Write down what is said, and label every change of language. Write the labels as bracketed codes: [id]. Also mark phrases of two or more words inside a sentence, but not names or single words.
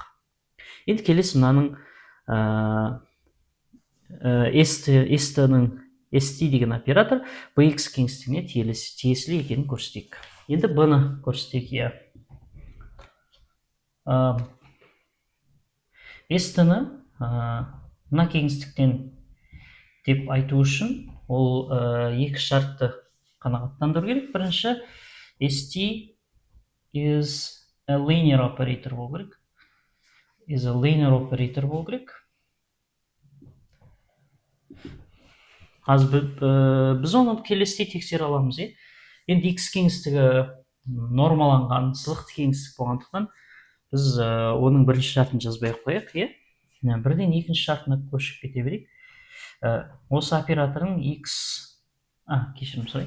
[kk] Енді келесі мынаның st деген оператор bx кеңістігіне тиесілі екенін көрсетейік. Енді b-ны көрсетейік. st-ны мына кеңістіктен деп айту үшін ол екі шартты қанағаттандыру керек. Бірінші, [en] st is a linear operator [kk] болу керек. [en] Is a linear operator [kk] болу керек. Біз оны келесіде тексере аламыз. Енді x кеңістігі нормаланған сызықты кеңістік болғандықтан біз оның бірінші шартын жазбай қояйық. Бірден екінші шартына көшіп кете берейік. Осы операторың x кешірім сұрайын.